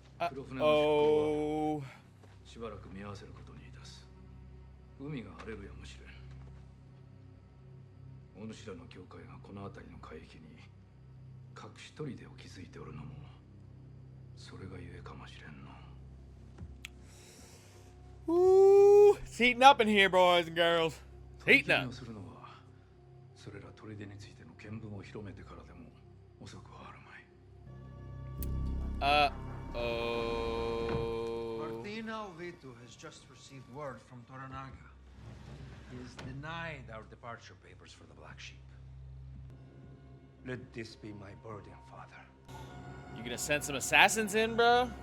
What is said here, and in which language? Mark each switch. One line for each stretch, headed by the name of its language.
Japanese: 黒船の出港はしばらく見合わせることにいたす。海が荒れるやもしれん。お主らの教会がこの辺りの海域に隠し砦を築いておるのもそれがゆえかもしれんの。
English: Ooh, it's heating up in here, boys and girls. It's heating up.
Japanese: するのはそれら砦についての見聞を広めてからでも遅くはあるまい。
English: Martina Vito has just received word from Toranaga. He has denied our departure papers for the Black Sheep. Let this be my burden, Father. You gonna send some assassins in, bro?